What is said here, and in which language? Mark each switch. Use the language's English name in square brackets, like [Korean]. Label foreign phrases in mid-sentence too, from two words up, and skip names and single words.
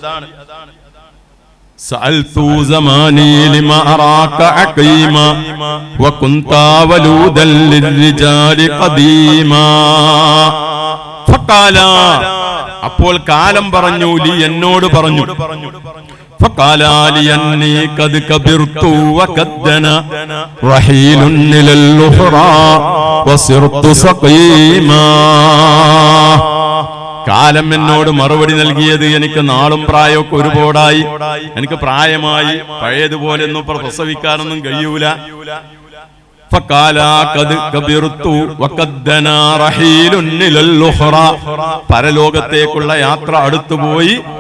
[Arabic] سألت زماني لما أراك عقيما وكنت ولودا للرجال قديما فقال, [Malayalam] അപ്പോൾ കാലം പറഞ്ഞു, ലി എന്നോട് പറഞ്ഞു, [Arabic] فقال لي أني قد كبرت وكدنا رحيل إلى الأخرى وصرت سقيما. [Malayalam] കാലം എന്നോട് മറുപടി നൽകിയത്, എനിക്ക് നാളും പ്രായമൊക്കെ ഒരുപാടായി, എനിക്ക് പ്രായമായി, പഴയതുപോലെ ഒന്നും പ്രസവിക്കാനൊന്നും കഴിയൂല. പരലോകത്തേക്കുള്ള യാത്ര അടുത്തുപോയി.